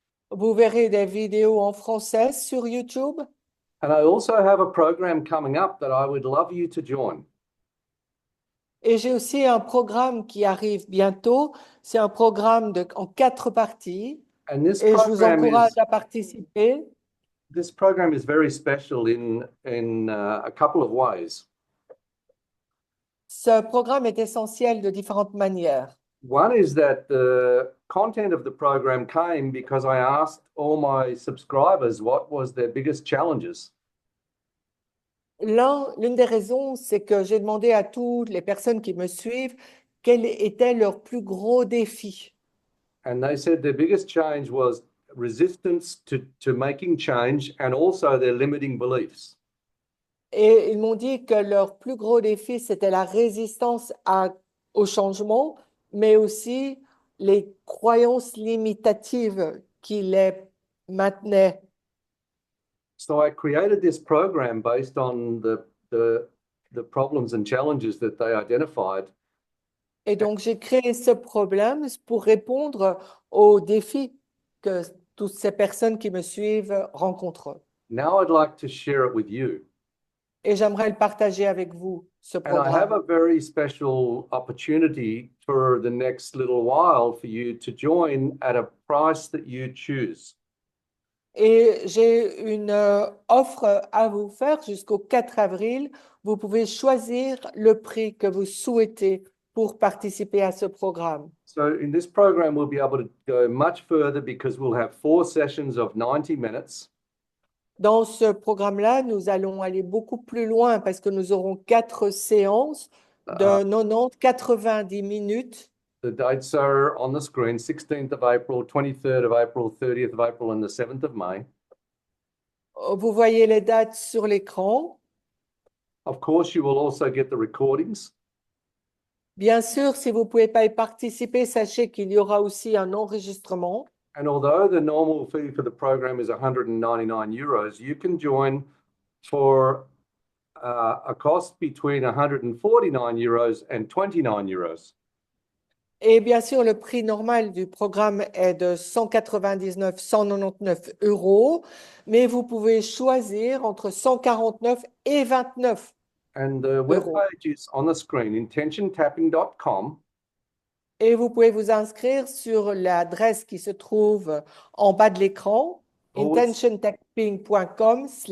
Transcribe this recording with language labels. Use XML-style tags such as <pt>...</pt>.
<fr>Vous verrez des vidéos en français sur YouTube.</fr> <en>And I also have a program coming up that I would love you to join.</en> <fr>Et j'ai aussi un programme qui arrive bientôt. C'est un programme en 4 parties.</fr> <en>And this</en> <fr>Et je vous</fr> <en>program</en> <fr>encourage à participer.</fr> <en>this program is very special in a couple of ways.</en> <fr>Ce programme est essentiel de différentes manières.</fr> <en>One is that the content of the program came because I asked all my subscribers what was their biggest challenges.</en> <fr>L'une des raisons, c'est que j'ai demandé à toutes les personnes qui me suivent quel était leur plus gros défi.</fr> <en>And they said their biggest change was resistance to making change and also their limiting beliefs.</en> <fr>Et ils m'ont dit que leur plus gros défi, c'était la résistance au changement, mais aussi les croyances limitatives qui les maintenaient.</fr> <en>So I created this program based on the problems and challenges that they identified.</en> <fr>Et donc, j'ai créé ce problème pour répondre aux défis que toutes ces personnes qui me suivent rencontrent.</fr> <en>Now I'd like to share it with you.</en> <fr>Et j'aimerais le partager avec vous, ce</fr> <en>And I have</en> <fr>programme.</fr> <en>a very special opportunity for the next little while for you to join at a price that you choose.</en> <fr>Et j'ai une offre à vous faire jusqu'au 4 avril. Vous pouvez choisir le prix que vous souhaitez pour participer à ce programme.</fr> <en>So in this program, we'll be able to go much further because we'll have 4 sessions of 90 minutes.</en> <fr>Dans ce programme-là, nous allons aller beaucoup plus loin parce que nous aurons 4 séances de 90 minutes.</fr> <en>The dates are on the screen, 16th of April, 23rd of April, 30th of April, and the 7th of May.</en> <fr>Vous voyez les dates sur l'écran.</fr> <en>Of course, you will also get the recordings.</en> <fr>Bien sûr, si vous ne pouvez pas y participer, sachez qu'il y aura aussi un enregistrement.</fr> <en>And although the normal fee for the program is 199 euros, you can join for a cost between 149 euros and 29 euros.</en> <fr>Et bien sûr, le prix normal du programme est de 199 euros, mais vous pouvez choisir entre 149 et 29.</fr> <en>And the webpage is on the screen, intentiontapping.com.</en> <fr>Et vous pouvez vous inscrire sur l'adresse qui se trouve en bas de l'écran, intentiontapping.com/</fr>